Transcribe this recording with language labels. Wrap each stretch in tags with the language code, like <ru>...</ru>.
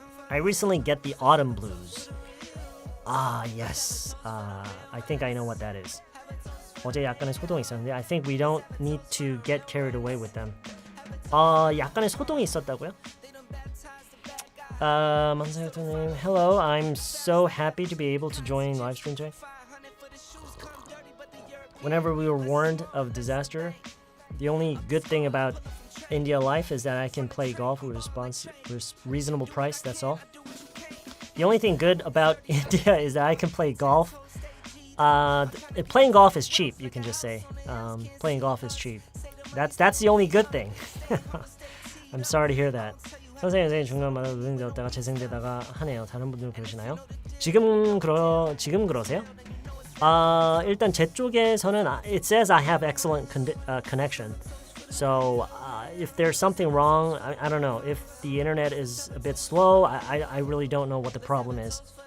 <en>I recently get the autumn blues. Yes. I think I know what that is.</en> <ko>어제 약간의 소동이 있었는데</ko> <en>I think we don't need to get carried away with them.</en> <ko>약간의 소동이 있었다고요?</ko> <en>Hello, I'm so happy to be able to join live stream today. Whenever we were warned of disaster, the only good thing about India life is that I can play golf with reasonable price, that's all. The only thing good about India is that I can play golf. Playing golf is cheap, you can just say. Playing golf is cheap. That's the only good thing. I'm sorry to hear that.</en> <ko>선생님 중간마다 노동되었다가 재생되다가 하네요. 다른 분들 그러시나요? 지금 그러세요? 일단 제 쪽에서는</ko> <en>it says I have excellent connection. So if there's something wrong, I don't know. If the internet is a bit slow, I really don't know what the problem is.</en>